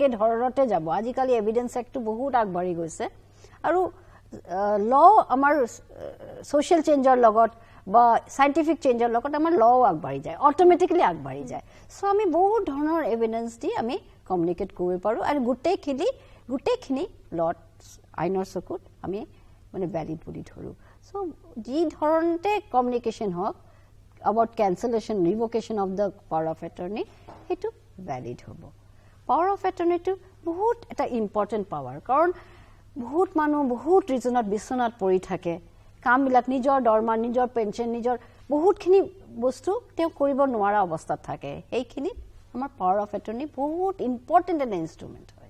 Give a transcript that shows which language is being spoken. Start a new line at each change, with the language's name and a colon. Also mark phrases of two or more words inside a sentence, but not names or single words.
Assamese: ধৰণতে যাব আজিকালি
English: evidence act
Assamese: বহুত আগবাঢ়ি গৈছে আৰু ল আমাৰ
English: social change
Assamese: লগত বা
English: scientific change
Assamese: লগত আমাৰ ল আগবাঢ়ি যায় অটোমেটিক্যালি আগবাঢ়ি যায় সো আমি বহুত ধৰণৰ এভিডেন্স দি আমি কমিউনিকেট কৰিব পাৰো আৰু গুটেখিনি লট আইনৰ চকুত আমি মানে ভ্যালিড বুলি ধৰো সো যি ধৰণতে কমিউনিকেশন হওক
English: about cancellation, revocation of the power of attorney,
Assamese: সেইটো valid হ'ব.
English: Power of attorney to
Assamese: বহুত এটা
English: important power,
Assamese: কাৰণ বহুত মানুহ বহুত ৰিজনত বিছনাত পৰি থাকে, কামবিলাক নিজৰ দৰমহা, নিজৰ পেঞ্চন, নিজৰ বহুতখিনি বস্তু তেওঁ কৰিব নোৱাৰা অৱস্থাত থাকে, সেইখিনি আমাৰ
English: power of attorney
Assamese: বহুত ইম্পৰ্টেণ্ট এটা ইনষ্ট্ৰুমেণ্ট হয়.